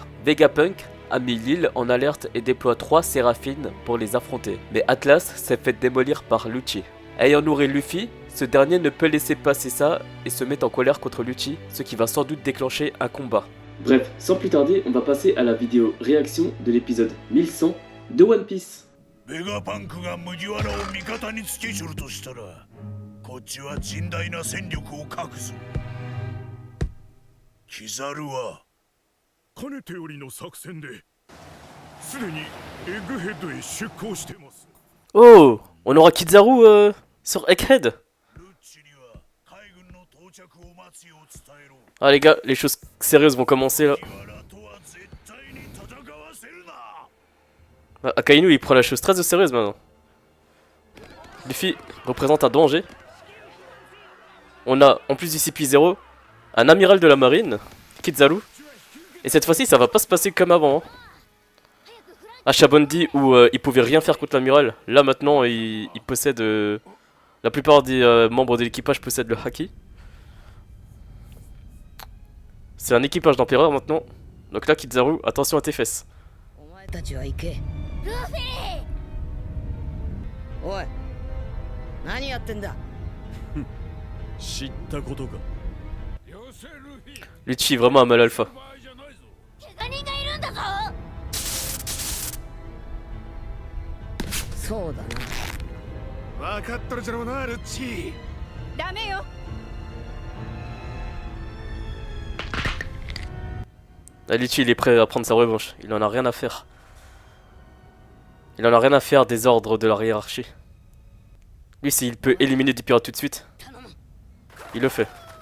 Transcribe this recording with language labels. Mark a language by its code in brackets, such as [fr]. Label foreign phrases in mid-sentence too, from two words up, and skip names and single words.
[fr] Vegapunk a mis l'île en alerte et déploie 3 Séraphines pour les affronter. Mais Atlas s'est fait démolir par Lucci. Ayant nourri Luffy, ce dernier ne peut laisser passer ça et se met en colère contre Lucci, ce qui va sans doute déclencher un combat. Bref, sans plus tarder, on va passer à la vidéo réaction de l'épisode 1100 de One Piece. [ja] ベガパンクが麦わらを味方につけちょるとしたらこっちは甚大な戦力を隠すキザルはかねてよりの作戦ですでにエッグヘッドへ出航してます [fr] Oh, on aura Kizaru sur Egghead. [ja] ルッチには海軍の到着を待つよう伝えろ [fr] Ah les gars, les choses sérieuses vont commencer là. [ja] 麦わらとは絶対に戦わせるな [fr] Akainu il prend la chose très au sérieux maintenant. Luffy représente un danger. On a en plus du CP0 un amiral de la marine, Kizaru. Et cette fois-ci ça va pas se passer comme avant. Hein. À Shabondi où il pouvait rien faire contre l'amiral, là maintenant il possède... la plupart des membres de l'équipage possèdent le haki. C'est un équipage d'empereur maintenant. Donc là Kizaru, attention à tes fesses. [ja] お前たちは行けルフィおい何やってんだ知ったことか [fr] Lucci est vraiment un mal alpha. [ja] 怪我人がいるんだぞそうだな分かっとるじゃろうなルッチダメよ [fr] Là, Lucci il est prêt à prendre sa revanche, il en a rien à faire. Il en a rien à faire des ordres de la hiérarchie. Lui s'il peut éliminer des pirates tout de suite, il le fait.